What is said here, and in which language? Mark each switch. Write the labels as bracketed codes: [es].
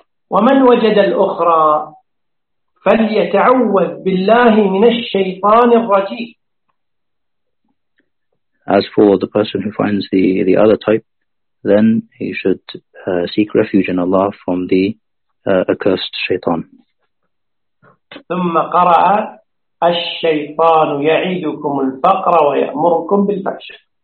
[ar] ومن وجد الأخرى فليتعوذ بالله من الشيطان الرجيم. [en] As for the person who finds the other type, then he should seek refuge in Allah from the accursed shaytan. [ar] ثم قرأ الشيطان يعيدكم الفقر ويأمركم بالفحشاء.